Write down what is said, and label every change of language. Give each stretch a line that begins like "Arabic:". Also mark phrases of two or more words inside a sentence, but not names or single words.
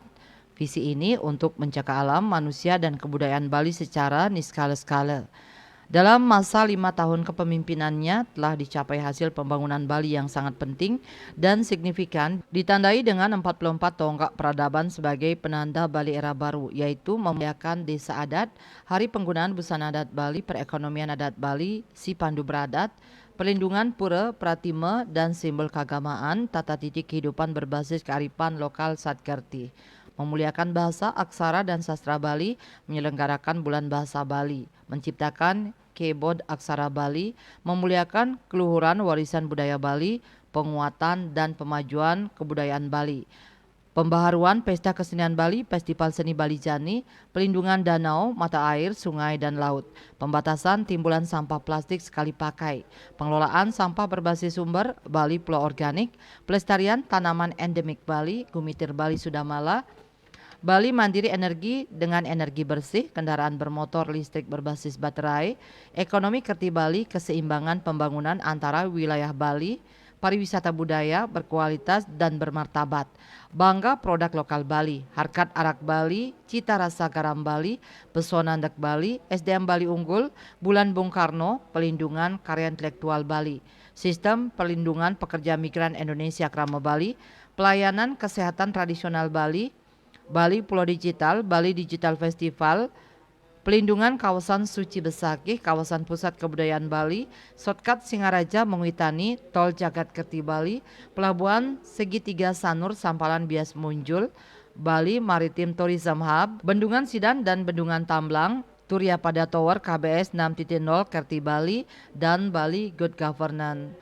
Indonesian: Visi ini untuk menjaga alam, manusia, dan kebudayaan Bali secara niskala-skala. Dalam masa 5 tahun kepemimpinannya telah dicapai hasil pembangunan Bali yang sangat penting dan signifikan, ditandai dengan 44 tonggak peradaban sebagai penanda Bali era baru, yaitu memuliakan desa adat, hari penggunaan busana adat Bali, perekonomian adat Bali, si pandu beradat, pelindungan pura, pratime, dan simbol keagamaan, tata titik kehidupan berbasis kearifan lokal Satkerti. Memuliakan bahasa, aksara, dan sastra Bali, menyelenggarakan Bulan Bahasa Bali, menciptakan keyboard aksara Bali, memuliakan keluhuran warisan budaya Bali, penguatan dan pemajuan kebudayaan Bali. Pembaharuan Pesta Kesenian Bali, Festival Seni Bali Jani, pelindungan danau, mata air, sungai, dan laut, pembatasan timbulan sampah plastik sekali pakai, pengelolaan sampah berbasis sumber, Bali Pulau Organik, pelestarian tanaman endemik Bali, Gumitir Bali Sudamala, Bali Mandiri Energi dengan energi bersih, kendaraan bermotor listrik berbasis baterai, ekonomi Kerti Bali, keseimbangan pembangunan antara wilayah Bali, pariwisata budaya berkualitas dan bermartabat, bangga produk lokal Bali, harkat arak Bali, cita rasa garam Bali, pesona ndek Bali, SDM Bali unggul, Bulan Bung Karno, pelindungan karya intelektual Bali, sistem perlindungan pekerja migran Indonesia Krama Bali, pelayanan kesehatan tradisional Bali, Bali Pulau Digital, Bali Digital Festival, pelindungan kawasan Suci Besakih, kawasan pusat kebudayaan Bali, shortcut Singaraja Mengwitani, tol Jagat Kerti Bali, pelabuhan Segitiga Sanur Sampalan Bias Munjul, Bali Maritim Tourism Hub, Bendungan Sidan dan Bendungan Tamblang, Turya Pada Tower KBS 6.0 Kerti Bali, dan Bali Good Governance.